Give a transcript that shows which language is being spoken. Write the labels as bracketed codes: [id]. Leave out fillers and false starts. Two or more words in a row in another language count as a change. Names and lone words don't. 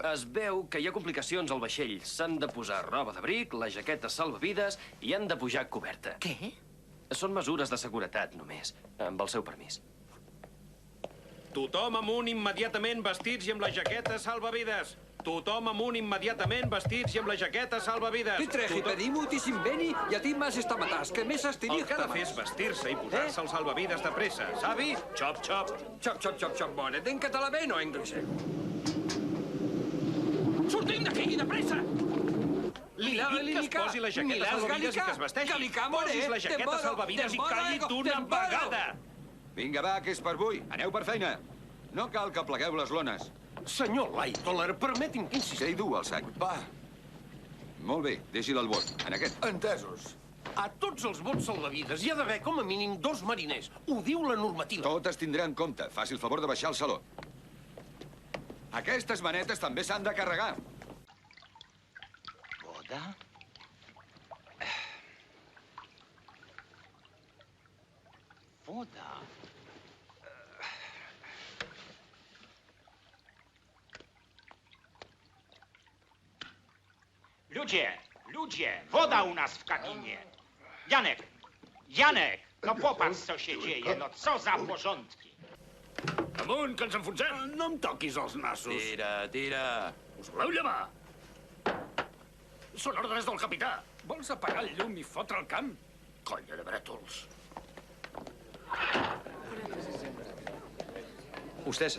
[ca] Es veu que hi ha complicacions al vaixell. S'han de posar roba d'abric, la jaqueta salvavides i han de pujar coberta. Què? Són mesures de seguretat, només. Amb el seu permís. Tothom amunt immediatament vestits i amb la jaqueta salvavides. Tothom amunt immediatament vestits i amb la jaqueta salvavides. [el] Τι τρέχει, παιδί μου, τι συμβαίνει, γιατί μας σταματάς και μέσα στη [ca] El [el] νύχτα [ca] que ha de fer és vestir-se i posar-se el salvavides de pressa, sabi? Xop, xop. Xop, xop, xop, xop, bona. [el] Δεν καταλαβαίνω, Έγκλησε. [ca] Sortim d'aquí, de pressa! Li dic que es posi la jaqueta salvavides i que es vesteixi. Posis la jaqueta salvavides i calli d'una vegada! Vinga, va, que és per avui. Aneu per feina. No cal que plegueu les lones. Senyor Lightoller, permeti'm que insistir. Què hi du al sac? Va. Molt bé, deixi'l al bot. En aquest. Entesos. A tots els bots salvavides hi ha d'haver com a mínim 2 mariners. Ho diu la normativa. Tot es tindrà en compte. Faci el favor de baixar al saló. Aquestes manetes també s'han de carregar. [pl] Boda? Woda. Ludzie, woda u nas w kabinie. Janek, no popatrz, co się dzieje, no co za porządki. [ca] Amunt, que ens enfonsem! No em toquis els nassos. Tira. Us voleu llevar? Són ordres del capità. Vols apagar el llum i fotre el camp? Colla de brètols. Hostessa,